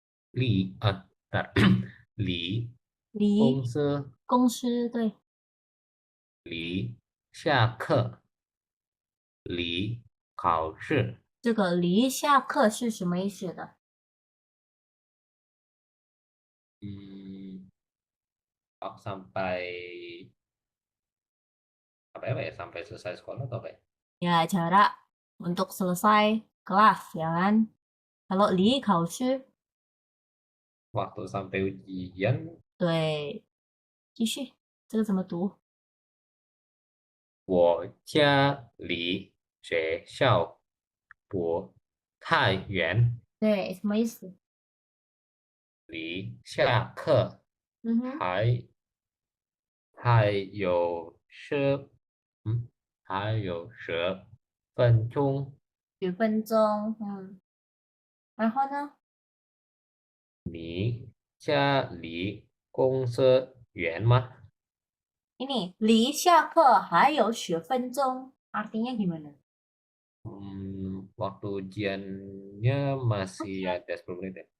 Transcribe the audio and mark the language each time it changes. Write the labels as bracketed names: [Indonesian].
[Chinese] 离啊，离公离司，公司，对，离下课，离考试。这个离下课是什么意思的？ [Indonesian] Hmm, oh, sampai sampai apa ya? Sampai selesai sekolah atau apa ya? Ya, jarak untuk selesai kelas, ya kan? Kalau li 考试， Waktu sampai ujian, [Chinese] 对，继续，这个怎么读？我家离学校不太远，对，什么意思？离下课嗯哼，还有嗯，还有10分钟。 10分钟，然后呢？你家离公司远吗？ [Indonesian] ini [Chinese] 离下课还有10分钟， [Indonesian] artinya gimana？ Waktu ujiannya masih ada 10 menit ya?